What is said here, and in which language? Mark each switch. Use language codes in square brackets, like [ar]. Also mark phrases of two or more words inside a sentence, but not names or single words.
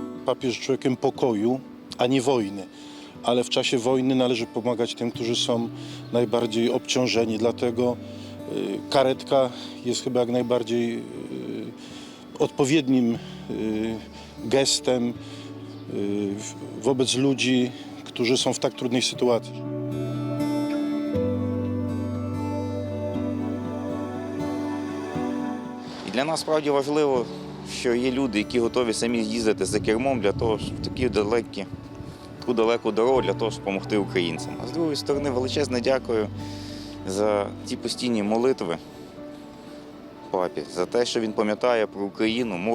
[pl] papież człowiekiem pokoju, a nie wojny. Ale w czasie wojny należy pomagać tym, którzy są najbardziej obciążeni. Dlatego karetka jest chyba jak najbardziej odpowiednim gestem wobec ludzi, którzy są w tak trudnej sytuacji. [uk] І для нас справді важливо, що є люди, які готові самі їздити за кермом для того, щоб таку далеку дорогу для того, щоб допомогти українцям. А з другої сторони, величезне дякую за ті постійні молитви папі, за те, що він пам'ятає про Україну, молиться.